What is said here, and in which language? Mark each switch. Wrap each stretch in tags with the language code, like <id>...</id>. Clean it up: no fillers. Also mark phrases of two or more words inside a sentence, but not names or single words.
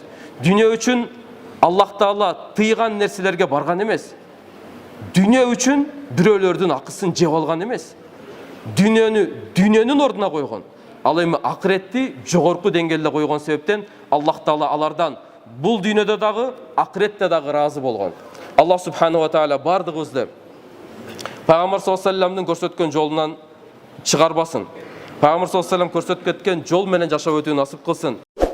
<ky>Дүйнө үчүн Аллах Таала тыйган нерселерге барган эмес. Дүйнө үчүн бирөөлөрдүн акысын жеп алган эмес. Дүйнөнүн ордуна койгон. Ал эми акыретти жогорку деңгээлде койгон себептен Аллах Таала алардан бул дүйнөдө дагы, акыретте дагы разы болгон. Аллах</ky> <ar>سبحانه وتعالى</ar> <ky>бардыгыбызды Пайгамбар</ky> <ar>صلى الله عليه وسلم</ar> <ky>көрсөткөн жолунан чыгарбасын. Пайгамбар</ky> <ar>صلى الله عليه وسلم</ar> <ky>көрсөтүп кеткен жол менен жашап өтүүнү насып кылсын.</ky>